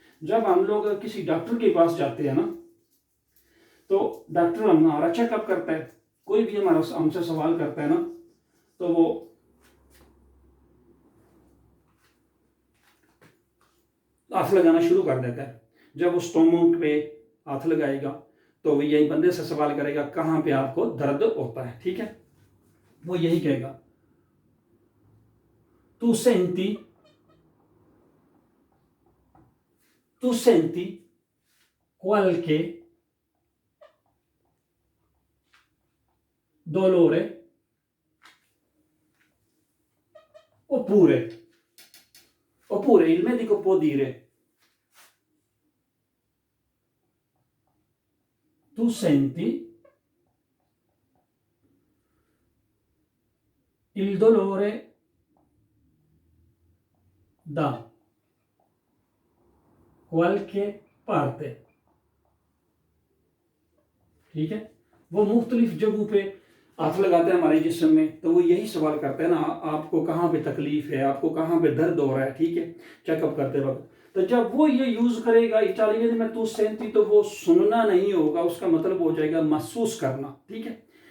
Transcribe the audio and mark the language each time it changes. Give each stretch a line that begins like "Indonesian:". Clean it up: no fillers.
Hindi: जब हम लोग किसी डॉक्टर के पास जाते हैं ना, तो डॉक्टर हमारा चेकअप करता है, कोई भी हमारा हमसे सवाल करता है ना, तो वो हाथ लगाना शुरू कर देता है। जब वो स्टोमक पे हाथ लगाएगा तो वो यही बंदे से सवाल करेगा कहाँ पे आपको दर्द होता है, ठीक है।
Italian: वो यही कहेगा, तू senti qualche dolore, oppure il medico può dire, tu senti il dolore da qualche parte, ठीक है।
Hindi: वो मुख्तलिफ जगहों पे हाथ लगाते हैं हमारे जिस्म में, तो वो यही सवाल करते हैं ना, आपको कहाँ पे तकलीफ है, आपको कहाँ पे दर्द हो रहा है, ठीक है, चेकअप करते वक्त। तो जब वो ये यूज करेगा इटालियन में तू सेंटी, तो वो सुनना नहीं होगा, उसका मतलब हो जाएगा महसूस करना, ठीक है।